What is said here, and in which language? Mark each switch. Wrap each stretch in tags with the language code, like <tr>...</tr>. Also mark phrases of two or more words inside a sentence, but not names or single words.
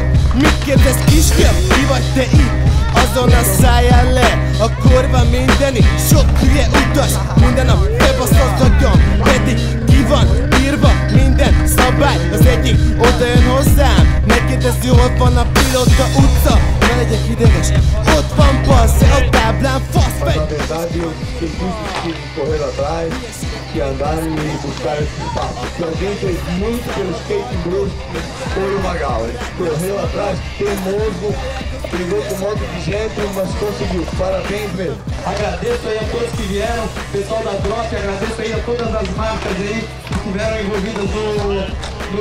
<hu>Mit kérdez kisfiam, ki vagy te itt? Azonnal szálljál le, akkor van mindeni. Sok hülye utas, minden nap bebaszott agyam. Pedig ki van írva minden szabály. Az egyik oda jön hozzám, megkérdezi, hol van a Pilóta utca. Ne legyek ideges, ott van bassz, a táblán faszfej.</hu> <pt>Na verdade, eu fiquei muito difícil correr atrás, que andar e buscar esse espaço. Que alguém fez muito pelo skate blues foi o Magal. Ele correu atrás, teimoso, brigou com um monte de gente, mas conseguiu. Parabéns mesmo. Agradeço aí a todos que vieram, pessoal da Drop, agradeço aí a todas as marcas aí que estiveram envolvidas no evento.</pt>